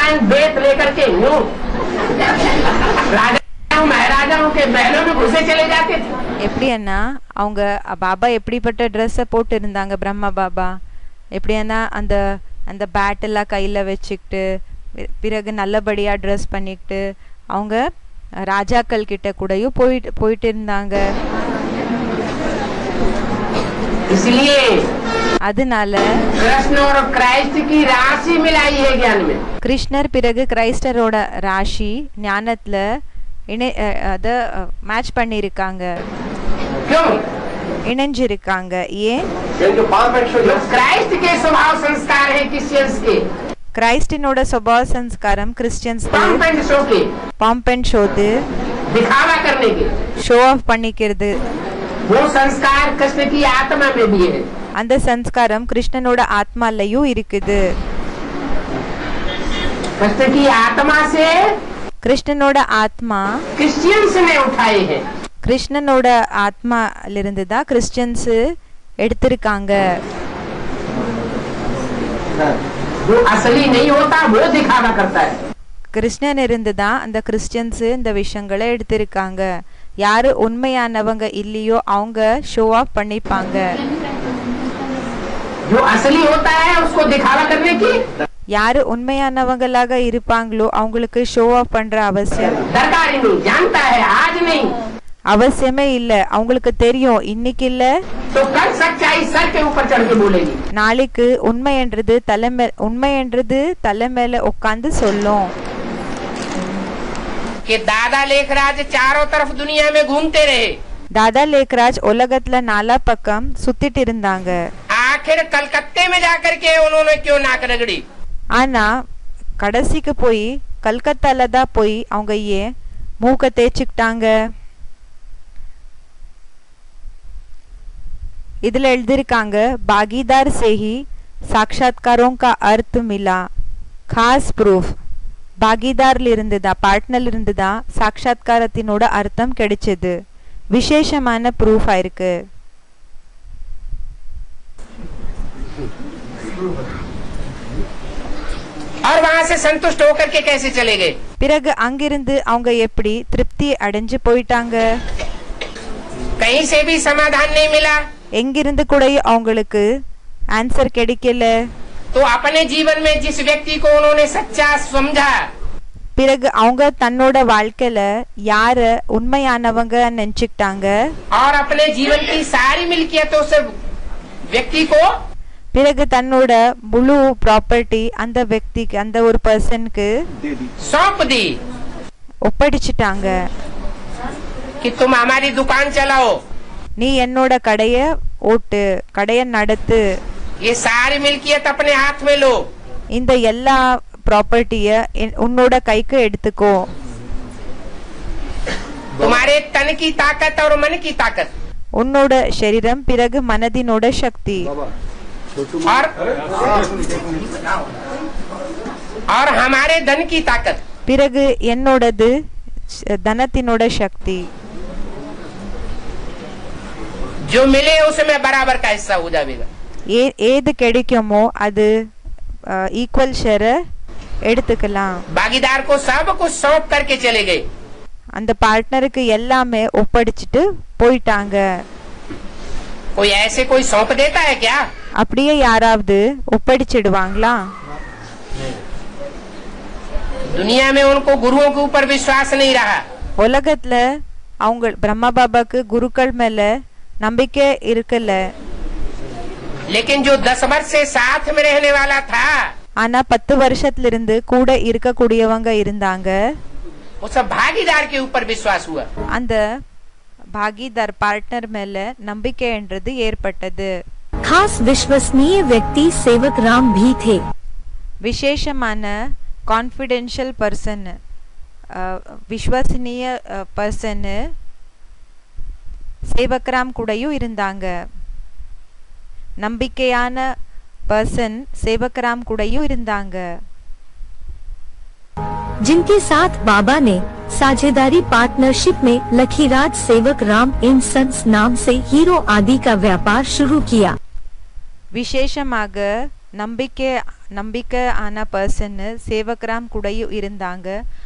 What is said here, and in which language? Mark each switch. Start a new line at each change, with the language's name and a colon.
Hindi: बेत लेकर के राजाओं महाराजाओं के महलों में घुसे चले जाते थे।
Tamil: எப்படின்னா அவங்க பாபா எப்படிப்பட்ட ட்ரெஸ்ஸை போட்டு இருந்தாங்க பிரம்மா பாபா, எப்படின்னா அந்த அந்த பேட் எல்லாம் கையில வச்சுக்கிட்டு, பிறகு நல்லபடியா ட்ரெஸ் பண்ணிக்கிட்டு அவங்க ராஜாக்கள் கிட்ட கூடயும் போயிட்டு இருந்தாங்க.
Hindi: इसलिए
Tamil: அதனால
Hindi: कृष्ण और क्राइस्ट की राशि मिलाई है ज्ञान में।
Tamil: கிருஷ்ணர் பிறகு கிரைஸ்டரோட ராசி ஞானத்துல அத மேட்ச் பண்ணியிருக்காங்க,
Hindi: क्यों?
Tamil: இணைஞ்சிருக்காங்க. ஏன்?
Hindi: जो पाप एंड शो जो क्राइस्ट के स्वभाव संस्कार है क्रिश्चियंस के,
Tamil: கிரைஸ்டினோட சுபாவ சம்ஸ்காரம் கிறிஸ்டியன்ஸ்
Hindi: पंप एंड शो के,
Tamil: பம்ப் அண்ட் ஷோது
Hindi: दिखावा करने के,
Tamil: ஷோ ஆஃப் பண்ணிக்கிறது.
Hindi: वो संस्कार कृष्ण की आत्मा में भी है।
Tamil: அந்த சம்ஸ்காரம் கிருஷ்ணனோட ஆத்மாலயும் இருக்குது.
Hindi: कृष्ण की आत्मा से
Tamil: கிருஷ்ணனோட ஆத்மா
Hindi: क्रिश्चियंस ने उठाए हैं।
Tamil: கிருஷ்ணனோட ஆத்மாலிருந்து தான் கிறிஸ்டியன்ஸ் எடுத்திருக்காங்க.
Hindi: जो असली नहीं होता वो दिखावा करता है।
Tamil: கிருஷ்ணன் இருந்து தான் அந்த கிறிஸ்டியன்ஸ் இந்த விஷயங்களை எடுத்திருக்காங்க. யாரு உண்மையானவங்க இல்லையோ அவங்க ஷோ ஆஃப் பண்ணிப்பாங்க.
Hindi: जो असली होता है उसको दिखावा करने की
Tamil: யாரு உண்மையானவங்களாக இருப்பாங்களோ அவங்களுக்கு ஷோ ஆஃப் பண்ற அவசியம்
Hindi: दरकार ही नहीं, जानता है आज नहीं
Tamil: அவசியமே இல்ல. அவங்களுக்கு தெரியும் இன்னைக்கு இல்ல,
Hindi: तो कल सच्चाई सर के ऊपर चढ़ के बोलेगी।
Tamil: நாளைக்கு உண்மை என்றது தலை மேல உட்கார்ந்து சொல்லும்.
Hindi: कि दादा लेखराज चारों तरफ दुनिया में घूमते रहे,
Tamil: தாதா லேக்ராஜ் உலகத்துல நாலா பக்கம் சுத்திட்டு இருந்தாங்க.
Hindi: आखिर कलकत्ते में जाकर के उन्होंने क्यों नाक रगड़ी?
Tamil: ஆனா கடைசிக்கு போய் கல்கத்தால தான் போய் அவங்க ஏன் மூக்க தேய்ச்சிக்கிட்டாங்க? இதுல எழுதிருக்காங்க,
Hindi: भागीदार से ही साक्षात्कारों का अर्थ मिला, खास proof.
Tamil: பாகிதார்ல இருந்துதான், பார்ட்னர்ல இருந்துதான் சாட்சாத்காரத்தினோட அர்த்தம் கிடைச்சது. விசேஷமான ப்ரூஃப் ஆயிருக்கு.
Hindi: और वहाँ से संतुष्ट होकर के कैसे चले गए?
Tamil: பிறகு அங்கிருந்து அவங்க எப்படி திருப்தி அடைஞ்சு போயிட்டாங்க?
Hindi: कहीं से भी समाधान नहीं मिला
Tamil: எங்கிருந்து கூட அவங்களுக்கு ஆன்சர் கிடைக்கல.
Hindi: तो अपने जीवन में जिस व्यक्ति को उन्होंने सच्चा समझा,
Tamil: பிறகு அவங்க தன்னோட வாழ்க்கையில யார உண்மையானவங்க நினைச்சுக்கிட்டாங்க,
Hindi: और अपने जीवन की सारी मिल्कियत उस व्यक्ति को
Tamil: பிறகு தன்னோட முழு ப்ராப்பர்ட்டி அந்த व्यक्तिக்கு, அந்த ஒரு பர்சனுக்கு
Hindi: सौंप दी
Tamil: ஒப்படைச்சிட்டாங்க.
Hindi: कि तुम हमारी दुकान चलाओ,
Tamil: நீ என்னோட கடைய ஓட்டு, கடைய நடத்து,
Hindi: ये सारी मिल्कियत अपने हाथ में लो,
Tamil: இந்த எல்லா ப்ராப்பர்ட்டிய உன்னோட கைக்கு எடுத்துக்கோ.
Hindi: तुम्हारे तन की ताकत और मन की ताकत,
Tamil: உன்னோட शरीரம் பிறகு மனதினோட சக்தி,
Hindi: और हमारे धन की ताकत,
Tamil: பிறகு என்னோடது தனத்தினோட சக்தி.
Hindi: जो मिले उसमें बराबर का हिस्सा हो जाएगा।
Tamil: ஏது கிடைக்குமோ அது ஈக்குவல் ஷேர எடுத்துக்கலாம்.
Hindi: भागीदार को सब कुछ सौंप करके चले गए।
Tamil: அந்த பார்ட்னருக்கு எல்லாமே ஒப்படைச்சிட்டு போயிட்டாங்க.
Hindi: कोई ऐसे कोई सौंप देता है क्या?
Tamil: அப்படியே யாராவது ஒப்படைச்சிடுவாங்களா?
Hindi: दुनिया में उनको गुरुओं के ऊपर विश्वास नहीं रहा।
Tamil: உலகத்துல அவங்க பிரம்மா பாபாக்கு குருக்கள் மேல நம்பிக்கை இருக்கல.
Hindi: लेकिन जो 10 वर्ष से साथ में रहने वाला था,
Tamil: ஆனா 10 வருஷத்துல இருந்து கூட இருக்கக்கூடியவங்க இருந்தாங்க.
Hindi: उस भागीदार के ऊपर विश्वास हुआ।
Tamil: அந்த பாகிதார் பார்ட்னர் மேல நம்பிக்கைன்றது ஏற்பட்டது.
Hindi: खास विश्वसनीय व्यक्ति सेवक राम भी थे।
Tamil: விசேஷமான கான்ஃபிடென்ஷியல் பர்சன், விஸ்வசனீய பர்சன் சேவக்ராம் கூடயும் இருந்தாங்க. நம்பிக்கையான பர்சன் சேவக்ராம் கூடயும் இருந்தாங்க.
Hindi: जिनके साथ बाबा ने साझेदारी पार्टनरशिप में लखीराज सेवक राम इन सन्स नाम से हीरो आदि का व्यापार शुरू किया।
Tamil: விசேஷமாக நம்பிக்கையான பர்சன் சேவக்ராம் கூடயும் இருந்தாங்க.